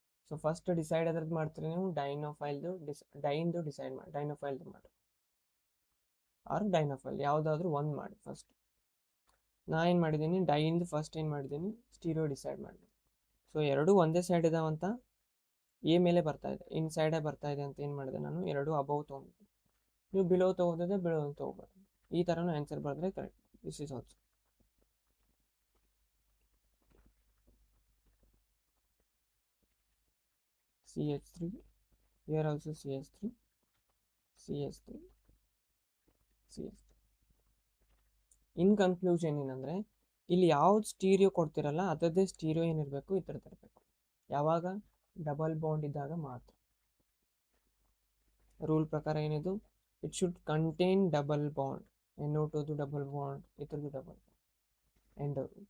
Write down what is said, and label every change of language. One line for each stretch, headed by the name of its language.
Kannada: So first decide ಅದ್ರದ್ದು ಮಾಡ್ತೀರಿ ನೀವು, ಡೈನೋಫೈಲ್ದು ಡಿಸೈಡ್ ಮಾಡಿ, ಡೈನೋಫೈಲ್ದು ಮಾಡಿ ಆರ್ ಡೈನೋಫೈಲ್ ಯಾವುದಾದ್ರೂ ಒಂದು ಮಾಡಿ ಫಸ್ಟ್. ನಾ ಏನು ಮಾಡಿದ್ದೀನಿ, ಡೈಯಿಂದ ಫಸ್ಟ್ ಏನು ಮಾಡಿದ್ದೀನಿ, ಸ್ಟೀರಿಯೋ ಡಿಸೈಡ್ ಮಾಡಿದ್ದೀನಿ. ಸೊ ಎರಡೂ ಒಂದೇ ಸೈಡ್ ಇದಾವಂತ ಎ ಮೇಲೆ ಬರ್ತಾ ಇದೆ, ಇನ್ ಸೈಡೇ ಬರ್ತಾ ಇದೆ ಅಂತ ಏನು ಮಾಡಿದೆ ನಾನು, ಎರಡು ಅಬೌವ್ ತೊಗೊಂಡು. ನೀವು ಬಿಲೋ ತೊಗೋದಿದ್ರೆ ಬಿಲೋ ತೊಗೋಬಾರ್ದು. ಈ ಥರನೂ ಆನ್ಸರ್ ಬರೆದ್ರೆ correct.
English: This is also CH3, here also CH3, CH3, CH3.
Kannada: In conclusion ಏನಂದರೆ ಇಲ್ಲಿ ಯಾವ್ದು ಸ್ಟೀರಿಯೋ ಕೊಡ್ತಿರಲ್ಲ ಅದರದ್ದೇ ಸ್ಟೀರಿಯೋ ಏನಿರಬೇಕು ಈ ಥರದ್ದು ಇರಬೇಕು. ಯಾವಾಗ ಡಬಲ್ ಬಾಂಡ್ ಇದ್ದಾಗ ಮಾತ್ರ. ರೂಲ್ ಪ್ರಕಾರ ಏನಿದು,
English: It should contain double bond.
Kannada: NO2 double bond, ಇದ್ರದ್ದು ಡಬಲ್ ಬಾಂಡ್.